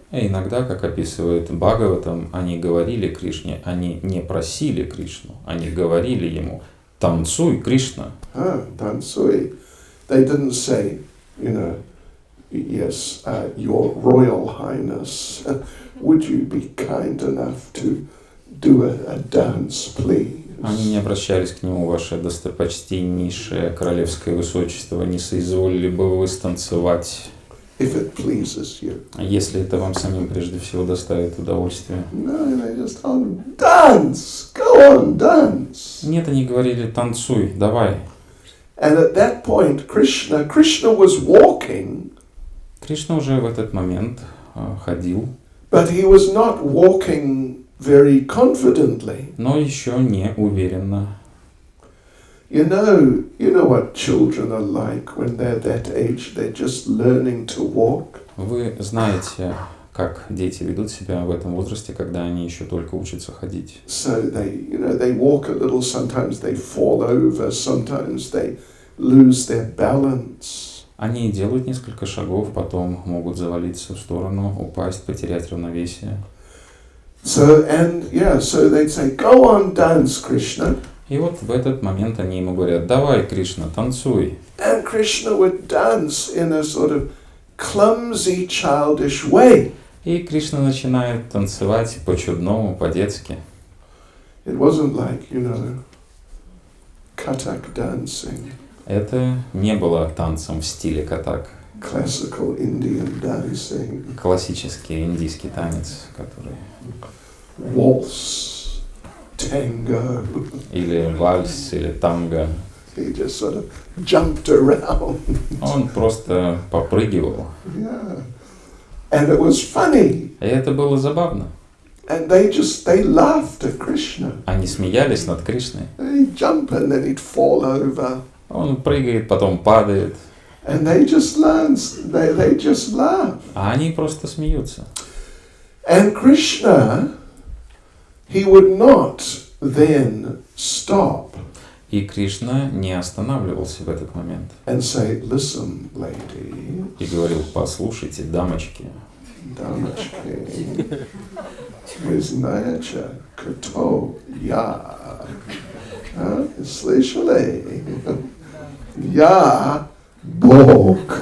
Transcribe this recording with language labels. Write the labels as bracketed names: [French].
[Russian] И иногда, как описывает Бхагаватам, они говорили Кришне, они не просили Кришну, они говорили ему, танцуй, Кришна. Танцуй. [English] They didn't say, yes, Your Royal Highness, would you be kind enough to do a dance, please? [Russian] Они не обращались к нему, ваше достопочтеннейшее королевское высочество, не соизволили бы вы станцевать, [English] if it pleases you. [Russian] Если это вам самим прежде всего доставит удовольствие. [English] No, they just told him, dance, go on, dance. [Russian] Нет, они говорили, танцуй, давай. [English] And at that point, Krishna was walking. [Russian] Кришна уже в этот момент ходил. [English] But he was not walking very confidently. [Russian] но еще не уверенно. [English] You know what children are like when they're that age, they're just learning to walk. [Russian] Вы знаете, как дети ведут себя в этом возрасте, когда они еще только учатся ходить. [English] So they walk a little, sometimes they fall over, sometimes they lose their balance. [Russian] Они делают несколько шагов, потом могут завалиться в сторону, упасть, потерять равновесие. [English] So they'd say, go on, dance, Krishna. [Russian] И вот в этот момент они ему говорят: давай, Кришна, танцуй. [English] And Krishna would dance in a sort of clumsy, childish way. [Russian] И Кришна начинает танцевать по-чудному, по-детски. [English] It wasn't like, Kathak dancing, [Russian] Это не было танцем в стиле катак. [English] classical Indian dancing, [Russian] Классический индийский танец, который... [English] waltz, tango. [Russian] Или вальс, или танго. [English] He just sort of jumped around. [Russian] Он просто попрыгивал. [English] Yeah. And it was funny. [Russian] И это было забавно. [English] And they laughed at Krishna. [Russian] Они смеялись над Кришной. [English] He'd jump and then he'd fall over. [Russian] Он прыгает, потом падает. [English] And they just laugh. [Russian] А они просто смеются. [English] And Krishna, he would not then stop [Russian] И Кришна не останавливался в этот момент. [English] and say, listen, lady, [Russian] И говорил: послушайте, дамочки, дамочки, вы знаете, кто я? Слышали? Я Бог.